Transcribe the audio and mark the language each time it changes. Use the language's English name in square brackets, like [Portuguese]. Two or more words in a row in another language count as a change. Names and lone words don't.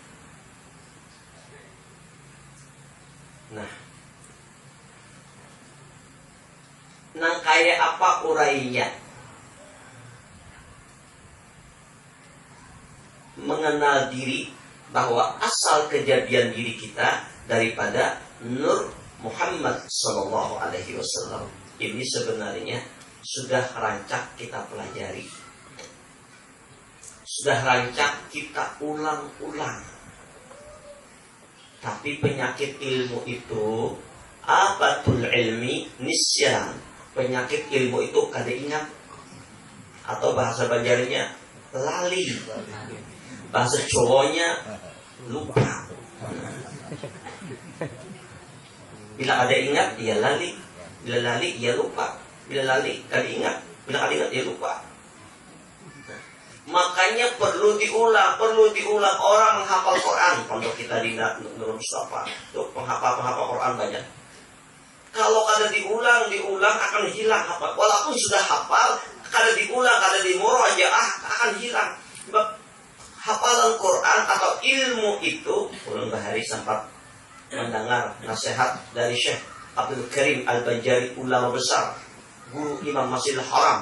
[Banjar] Nah, nang kaya apa urainya? [Indonesian] Mengenal diri, bahwa asal kejadian diri kita daripada Nur Muhammad [Arabic] sallallahu alaihi wasallam. [Indonesian] Ini sebenarnya sudah rancak kita pelajari. Sudah rancak kita ulang-ulang. Tapi penyakit ilmu itu [Arabic] abatul ilmi nisyan. [Indonesian] Penyakit ilmu itu kada ingat. Atau bahasa Banjarnya lali. Bahasa Jawanya lupa. [Banjar] Bila ada ingat dia lali. Bila lali dia lupa. Bila kali ingat, bila kali ingat dia lupa. [Indonesian] Makanya perlu diulang. Orang menghafal Quran. Pondok kita di Nurul Mustafa, tuh penghafal Quran banyak. Kalau kada diulang akan hilang hafal. Walaupun sudah hafal, kada diulang, kada dimurajaah akan hilang. Sebab hafalan Quran atau ilmu itu, [Banjar] ulun bahari [Indonesian] sempat mendengar nasihat dari Syekh Abdul Karim Al-Banjari, ulama besar, guru Imam Masjidil Haram.